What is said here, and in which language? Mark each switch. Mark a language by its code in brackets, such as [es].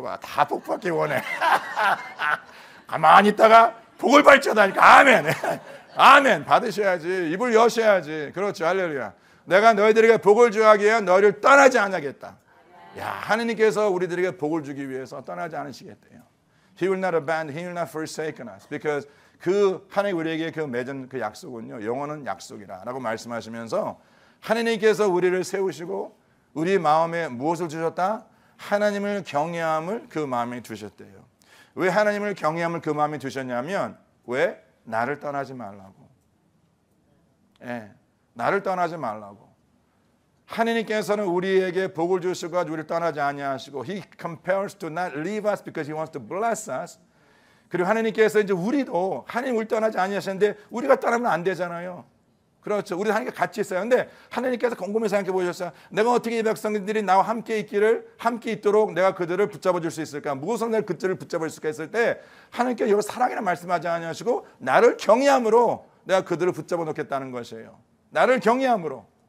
[ko] 다 복 받기 원해. 가만히 있다가 복을 받지어다 하니까 아멘. 아멘. 받으셔야지. 입을 여셔야지. 그렇죠. 할렐루야. 내가 너희들에게 복을 주하기 위해 너희를 떠나지 않겠다. 야, 하나님께서 우리들에게 복을 주기 위해서 떠나지 않으시겠대요. [en] He will not abandon, He will not forsaken us. Because [ko] 그 하나님 우리에게 그 맺은 그 약속은요 영원한 약속이라라고 말씀하시면서 하나님께서 우리를 세우시고 우리 마음에 무엇을 주셨다? 하나님을 경외함을 그 마음에 두셨대요. 왜 하나님을 경외함을 그 마음에 두셨냐면 왜? 나를 떠나지 말라고. 나를 떠나지 말라고. 하나님께서는 우리에게 복을 주시고 우리를 떠나지 아니하시고 [en] He compares to not leave us because He wants to bless us. [ko] 그리고 하나님께서 이제 우리도 하나님 우리 떠나지 아니하시는데 우리가 떠나면 안 되잖아요. 그렇죠. 우리 하나님과 같이 있어요. 근데 하나님께서 곰곰이 생각해 보셨어요. 내가 어떻게 이 백성들이 나와 함께 있도록 내가 그들을 붙잡아 줄 수 있을까? 무엇으로 내가 그들을 붙잡아 줄 수 있을까 했을 때 하나님께서 여기 사랑이라는 말씀하지 아니하시고 나를 경외함으로 내가 그들을 붙잡아 놓겠다는 것이에요. 나를 경외함으로.